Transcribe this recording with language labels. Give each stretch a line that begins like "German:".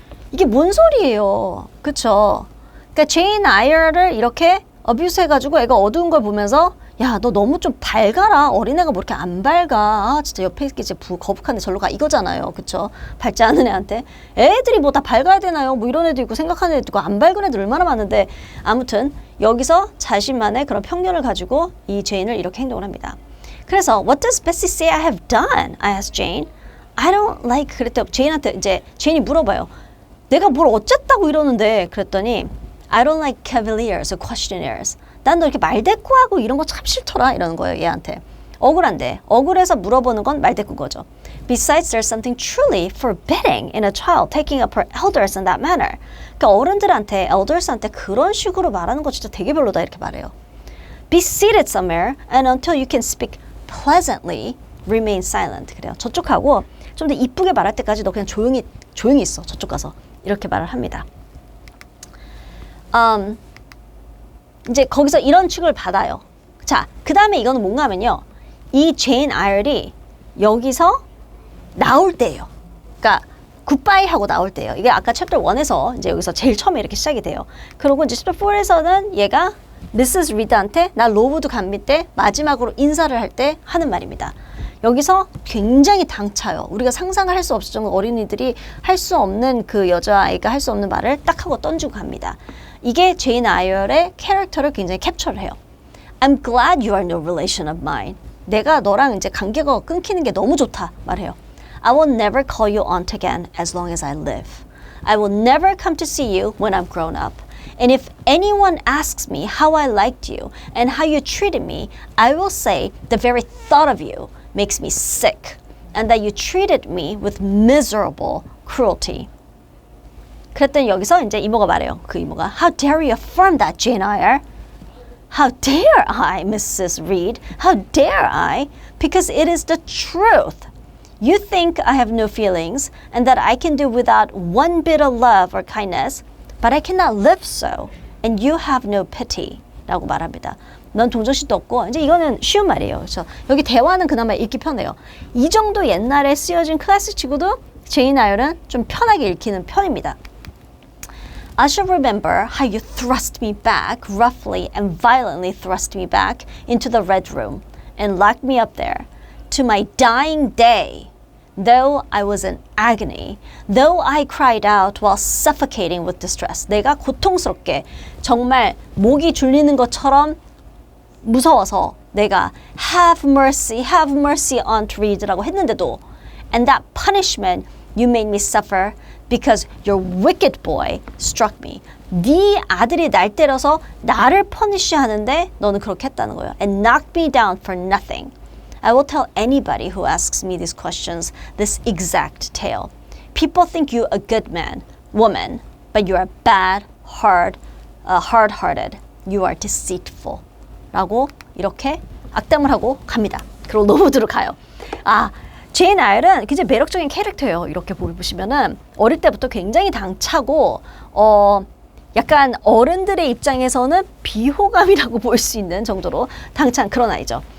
Korean: 이게 뭔 소리예요. 그쵸? 그러니까 제인 아이어를 이렇게 어뷰스 해가지고 애가 어두운 걸 보면서 야, 너 너무 좀 밝아라. 어린애가 뭐 이렇게 안 밝아. 아, 진짜 옆에 있기 이제 거북한데 절로 가. 이거잖아요. 그쵸? 밝지 않은 애한테. 애들이 뭐 다 밝아야 되나요? 뭐 이런 애도 있고 생각하는 애도 있고 안 밝은 애들 얼마나 많은데. 아무튼 여기서 자신만의 그런 편견을 가지고 이 제인을 이렇게 행동을 합니다. 그래서
English: What does Bessie say I have done? I asked Jane. I don't like
Korean: 그랬더니 제인한테 이제 제인이 물어봐요. 내가 뭘 어쨌다고 이러는데 그랬더니
English: I don't like cavaliers or questionnaires.
Korean: 난 너 이렇게 말대꾸하고 이런 거 참 싫더라 이러는 거예요. 얘한테. 억울한데 억울해서 물어보는 건 말대꾸인 거죠.
English: Besides, there's something truly forbidding in a child taking up her elders in that manner.
Korean: 그러니까 어른들한테, elders한테 그런 식으로 말하는 거 진짜 되게 별로다 이렇게 말해요.
English: Be seated somewhere and until you can speak pleasantly, remain silent.
Korean: 그래요. 저쪽하고 좀 더 이쁘게 말할 때까지 너 그냥 조용히 있어. 저쪽 가서. 이렇게 말을 합니다. 이제 거기서 이런 취급을 받아요. 자, 그 다음에 이거는 뭔가 하면요. 이 제인 아이얼이 여기서 나올 때예요. 그러니까 굿바이 하고 나올 때예요. 이게 아까 챕터 1에서 이제 여기서 제일 처음에 이렇게 시작이 돼요. 그리고 이제 챕터 4에서는 얘가 미세스 리드한테 나 로브드 감미 때 마지막으로 인사를 할 때 하는 말입니다. 여기서 굉장히 당차요. 우리가 상상을 할 수 없을 정도 어린이들이 할 수 없는 그 여자아이가 할 수 없는 말을 딱 하고 던지고 갑니다. 이게 제인 아이얼의 캐릭터를 굉장히 캡처를 해요.
English: I'm glad you are no relation of mine.
Korean: 내가 너랑 이제 관계가 끊기는 게 너무 좋다 말해요.
English: I will never call you aunt again as long as I live. I will never come to see you when I'm grown up. And if anyone asks me how I liked you and how you treated me, I will say the very thought of you makes me sick and that you treated me with miserable cruelty.
Korean: 그랬더니 여기서 이제 이모가 말해요. 그 이모가
English: How dare you affirm that, Jane Eyre? How dare I, Mrs. Reed? How dare I? Because it is the truth. You think I have no feelings and that I can do without one bit of love or kindness, but I cannot live so, and you have no pity.
Korean: 라고 말합니다. 넌 동정심도 없고, 이제 이거는 쉬운 말이에요. 그래서 여기 대화는 그나마 읽기 편해요. 이 정도 옛날에 쓰여진 클래식 치고도 제인 아이얼은 좀 편하게 읽히는 편입니다.
English: I shall remember how you thrust me back, roughly and violently thrust me back into the red room and locked me up there. To my dying day, though I was in agony, though I cried out while suffocating with distress.
Korean: 내가 고통스럽게 정말 목이 줄리는 것처럼 무서워서 내가
English: have mercy, Aunt Reed
Korean: 라고 했는데도
English: and that punishment you made me suffer because your wicked boy struck me.
Korean: 네 아들이 날 때려서 나를 퍼니쉬하는데 너는 그렇게 했다는 거예요.
English: And knocked me down for nothing. I will tell anybody who asks me these questions this exact tale. People think you a good man, woman, but you are bad, hard-hearted. You are deceitful.
Korean: 라고 이렇게 악담을 하고 갑니다. 그리고 노브드로 가요. 제인 아이얼은 굉장히 매력적인 캐릭터예요. 이렇게 보시면은 어릴 때부터 굉장히 당차고 약간 어른들의 입장에서는 비호감이라고 볼 수 있는 정도로 당찬 그런 아이죠.